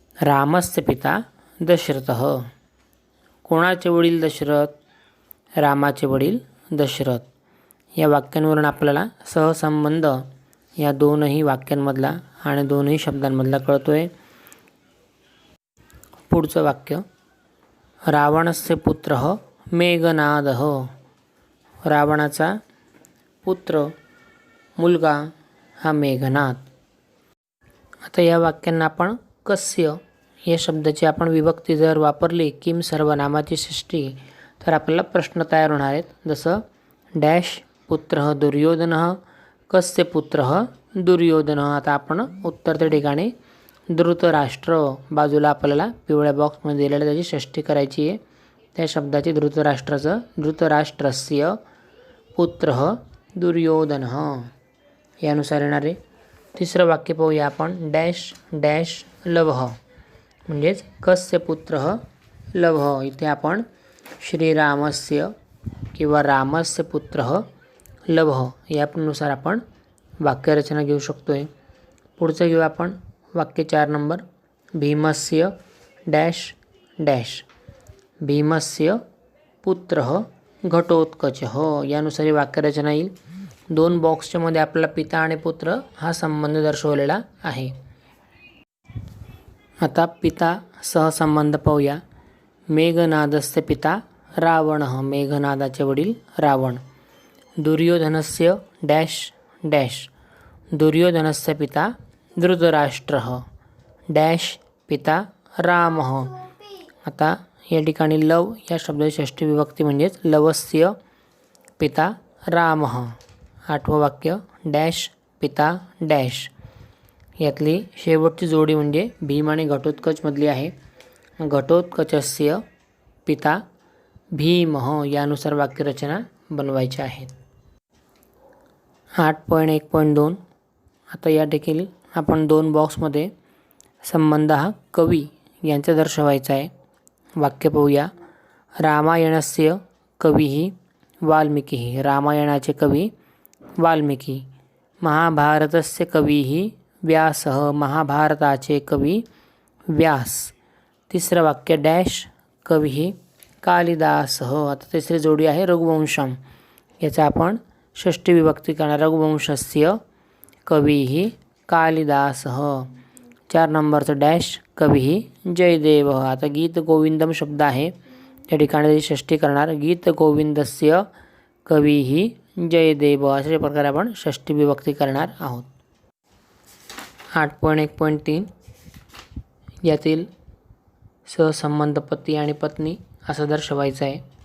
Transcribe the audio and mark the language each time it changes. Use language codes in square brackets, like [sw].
[sa] रामस्य पिता दशरथः. [mr] कोणाचे वडील दशरथ? रामाचे वडील दशरथ. या वाक्यांवरून आपल्याला सहसंबंध या दोनही वाक्यांमधला आणि दोनही शब्दांमधला कळतोय. पुढचं वाक्य. [sa] रावणस्य पुत्रः मेघनादः. [mr] रावणाचा पुत्र मुलगा हा मेघनाद. आता या वाक्यांना आपण कस्य या शब्दाची आपण विभक्ती जर वापरली किम सर्वनामाची षष्ठी तर आपल्याला प्रश्न तयार होणार आहेत. [sa] जसं डॅश पुत्रः दुर्योधनः कस्य पुत्रः दुर्योधनः. [mr] आता आपण उत्तर त्या ठिकाणी धृतराष्ट्र बाजूला आपल्याला पिवळ्या बॉक्समध्ये दिलेल्या त्याची षष्ठी करायची आहे. त्या शब्दाची [sa] धृतराष्ट्रस्य पुत्रः दुर्योधनः [mr] यानुसार येणारे. तिसरं वाक्य पाहूया आपण. डॅश डॅश लवः म्हणजेच [sa] कस्य पुत्रः लवः. [mr] इथे आपण श्रीरामस्य किंवा [sa] रामस्य पुत्रः लवः [mr] यानुसार आपण वाक्यरचना घेऊ शकतो आहे. पुढचं घेऊ आपण. वाक्य 4 नंबर. भीमस्य dash dash. [sa] भीमस्य पुत्रः घटोत्कचः [mr] यानुसार ही वाक्यरचना येईल. 2 बॉक्सच्या मध्ये आपल्याला पिता आणि पुत्र हा संबंध दर्शवलेला आहे. आता पिता सहसंबंध पाहूया. [sa] मेघनादस्य पिता रावणः. [mr] मेघनादाचे वडील रावण. [sa] दुर्योधनस्य dash dash. दुर्योधनस्य पिता धृतराष्ट्रः डॅश पिता रामः. [mr] आता या ठिकाणी लव या शब्दाची षष्ठी विभक्ती म्हणजेच [sa] लवस्य पिता रामः. [mr] 8वं वाक्य. डॅश पिता डॅश. यातली शेवटची जोडी म्हणजे भीम आणि घटोत्कचमधली आहे. [sa] घटोत्कचस्य पिता भीमः [mr] यानुसार वाक्यरचना बनवायच्या आहेत. 8.1.2 आता या देखील आपण 2 बॉक्समध्ये संबंध हा कवी यांचा दर्शवायचा आहे. वाक्य पाहूया. [sa] रामायणस्य कविः वाल्मिकीः. [mr] रामायणाचे कवी वाल्मिकी. [sa] महाभारतस्य कविः व्यासः. [mr] महाभारताचे कवी व्यास. तिसरं वाक्य. [sa] डॅश कविः कालिदासः. [mr] आता तिसरी जोडी आहे रघुवंशम. याचा आपण षष्ठी विभक्ती करणार. [sa] रघुवंशस्य कविः कालिदासः. [mr] 4 नंबरचं डॅश [sa] कविः जयदेव. [mr] आता गीत गोविंदम शब्द आहे त्या ठिकाणी षष्ठी करणार. [sa] गीत गोविंदस्य कविः जयदेव [mr] अशा प्रकारे आपण षष्ठी विभक्ती करणार आहोत. 8.1.3 यातील सहसंबंध पती आणि पत्नी असं दर्शवायचं आहे.